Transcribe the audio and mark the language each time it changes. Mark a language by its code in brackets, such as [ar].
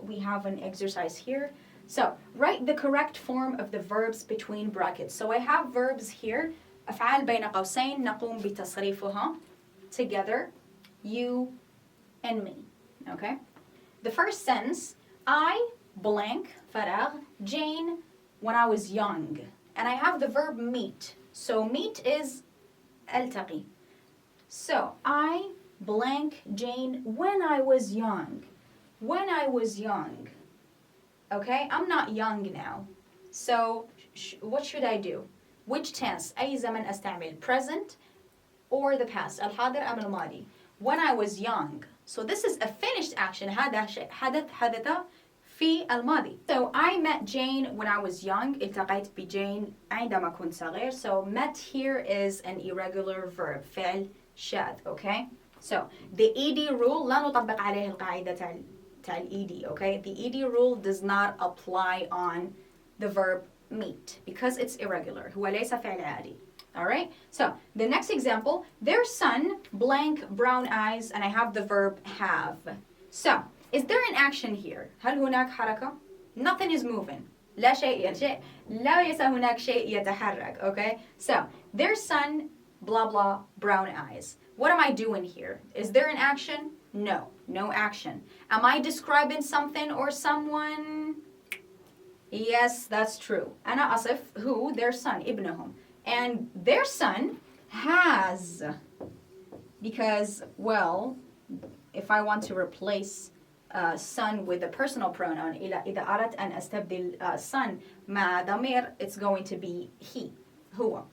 [en] We have an exercise here. So, write the correct form of the verbs between brackets. So I have verbs here. [ar] أفعال بين قوسين نقوم بتصريفها. [en] Together, you and me, okay? The first sentence, I blank, فراغ, Jane, when I was young. And I have the verb meet. So meet is ألتقي. So, I blank Jane when I was young. When I was young. Okay, I'm not young now. So, what should I do? Which tense? [ar] أي زمن أستعمل? [en] Present or the past? [ar] الحاضر أم الماضي? [en] When I was young. So this is a finished action. [ar] هذا حدث في الماضي. [en] So I met Jane when I was young. [ar] التقيت بجين عندما كنت صغير. [en] So met here is an irregular verb. [ar] فعل شاذ. [en] Okay? So the ED rule [ar] لا نطبق عليه القاعدة تاع [en] ED, okay? The ED rule does not apply on the verb meet because it's irregular. [ar] هو ليس فعل عادي. All right? [en] So, the next example, their son, blank, brown eyes, and I have the verb have. So, is there an action here? [ar] هل هناك حركة? [en] Nothing is moving. [ar] لا ليس هناك شيء يتحرك, okay? [en] So, their son, blah, blah, brown eyes. What am I doing here? Is there an action? No, no action. Am I describing something or someone? Yes, that's true. [ar] أنا أصف [en] who? Their son, ابنهم. And their son has, because, well, if I want to replace son with a personal pronoun, [ar] إذا أردت أن أستبدل [en] son [ar] مع ضمير, [en] it's going to be he, هو.